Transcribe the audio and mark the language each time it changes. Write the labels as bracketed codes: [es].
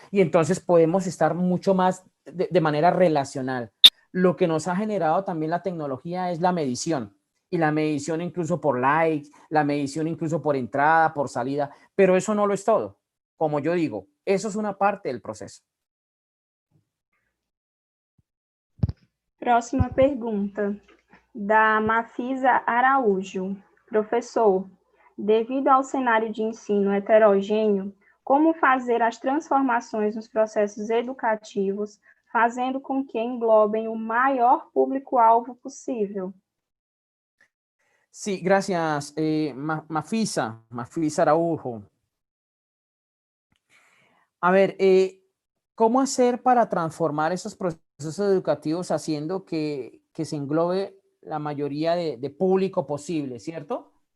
[es] Y entonces podemos estar mucho más de manera relacional. Lo que nos ha generado también la tecnología es la medición, y la medición incluso por likes, la medición incluso por entrada, por salida, pero eso no lo es todo. Como yo digo, eso es una parte del proceso. [pt] Próxima pergunta, da Mafisa Araújo. Professor, devido ao cenário de ensino heterogêneo, como fazer as transformações nos processos educativos, fazendo com que englobem o maior público-alvo possível? [es] Sí, gracias, Mafisa Araujo. A ver, ¿cómo hacer para transformar esos procesos educativos haciendo que se englobe la mayoría de público posible, ¿cierto?